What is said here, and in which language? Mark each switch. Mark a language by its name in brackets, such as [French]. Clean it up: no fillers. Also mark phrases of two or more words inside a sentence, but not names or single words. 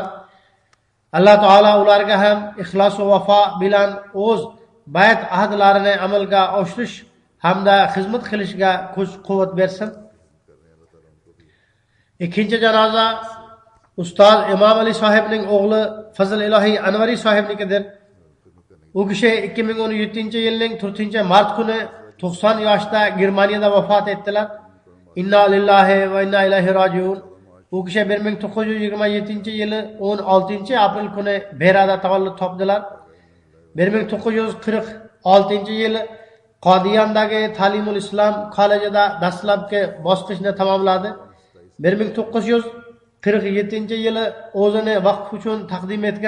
[Uzbek] Alloh taolo ularga ham ixlos va vafo bilan o'z bayt ahdlarini amalga oshirish hamda xizmat qilishga kuch-quvvat bersin. Ikkinchi janoza ustoz Imom Ali sohibning o'g'li Fazl Ilohiy Anvari sohibnikidir. U kishi 2017-yilning 4-mart kuni 90 yoshda Germaniyada vafot etdilar. [Arabic] إنا لله وإنا إليه راجعون. [Uzbek] U kishi 1927-yili 16-aprel kuni Berada tavallud topdilar. 1946-yili Qodiyandagi Ta'limul Islom kollejida dastlabki bosqichni tamomladi. 1947-yili o'zini vaqf uchun taqdim etgan.